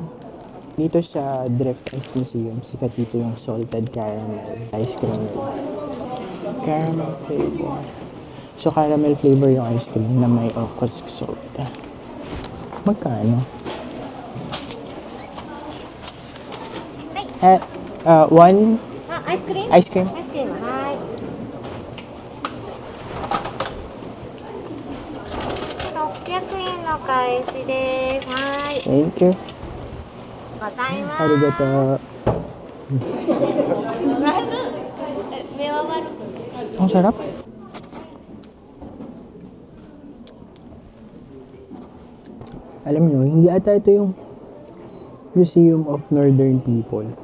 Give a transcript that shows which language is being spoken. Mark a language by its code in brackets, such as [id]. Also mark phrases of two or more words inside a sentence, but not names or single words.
[tl] Dito sa Drift Ice Museum, sikat dito yung [en] salted caramel ice cream. Caramel flavor. [tl] So, [en] caramel flavor [tl] yung [en] ice cream [tl] na may [en] okra salt. [tl] Magkano? [en] One [ja] アイスクリーム [en] ice cream. [ja] アイスクリームはい600円の返しですはい [en] Thank you. [ja] ございます Arigato. 目は悪く [tl] Ang sarap. Alam nyo, hindi ata ito yung Museum of Northern People.